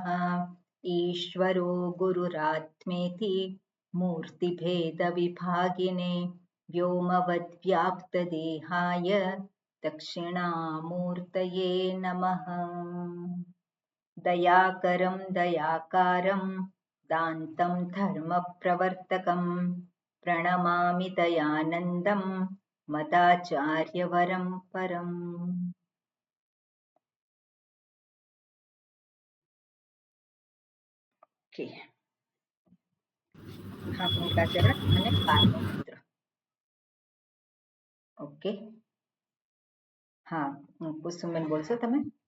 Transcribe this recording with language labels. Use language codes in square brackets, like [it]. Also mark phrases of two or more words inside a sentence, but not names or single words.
[sa] ईश्वरो गुरुरात्मेति मूर्तिभेदविभागिने व्योमवद्व्याप्तदेहाय दक्षिणामूर्तये नमः। दयाकरं दयाकारं दान्तं धर्मप्रवर्तकं प्रणमामि दयानन्दं मदाचार्यवरं परम्। [gu] ઓકે, હા ભૂમિકાચરણ અને 12મો મંત્ર. ઓકે, હા કુસુમબેન બોલશો તમે?